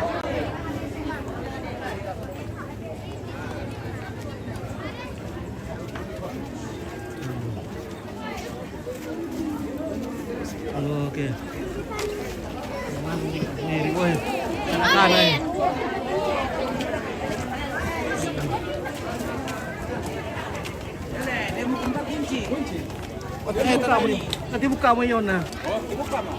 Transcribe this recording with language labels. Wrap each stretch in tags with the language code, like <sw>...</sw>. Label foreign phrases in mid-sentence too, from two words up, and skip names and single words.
<id>Oke. Ini woi. Sana ya. Nanti buka</id> <tl>mo yun na.</tl> <id>Buka mah.</id>